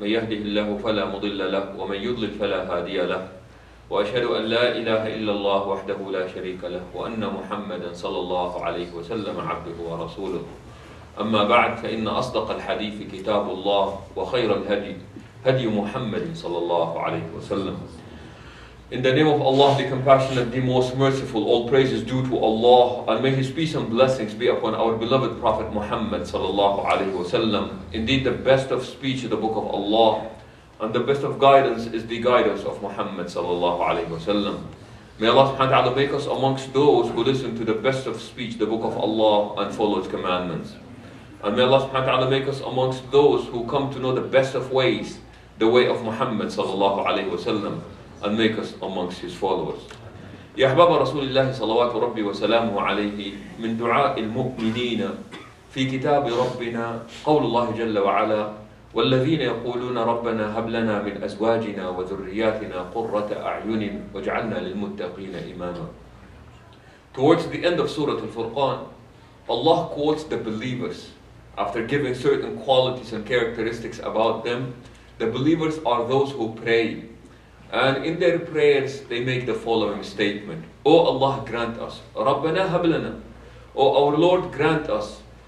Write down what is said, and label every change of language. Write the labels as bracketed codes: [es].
[ar] من يهده الله فلا مضل له، ومن يضلل فلا هادي له. وأشهد أن لا إله إلا الله وحده لا شريك له، وأن محمدا صلى الله عليه وسلم عبده ورسوله. أما بعد، فإن أصدق الحديث كتاب الله، وخير الهدي هدي محمد صلى الله عليه وسلم. [en] In the name of Allah, the Compassionate, the Most Merciful, all praise is due to Allah, and may His peace and blessings be upon our beloved Prophet Muhammad sallallahu alaihi wasallam. Indeed, the best of speech is the Book of Allah, and the best of guidance is the guidance of Muhammad sallallahu alaihi wasallam. May Allah subhanahu wa ta'ala make us amongst those who listen to the best of speech, the Book of Allah, and follow its commandments. And may Allah subhanahu wa ta'ala make us amongst those who come to know the best of ways, the way of Muhammad sallallahu alaihi wasallam, and make us amongst his followers. [ar] يا أحباب رسول الله صلوات ربي وسلامه عليه، من دعاء المؤمنين في كتاب ربنا قول الله جل وعلا: والذين يقولون ربنا هب لنا من أزواجنا وذرياتنا قرة أعين واجعلنا للمتقين إماما. [en] Towards the end of Surah Al-Furqan, Allah quotes the believers after giving certain qualities and characteristics about them, The believers are those who pray. And in their prayers, they make the following statement. O Allah, grant us. [ar] رَبَّنَا هَبْ لَنَا. [en] O our Lord, grant us.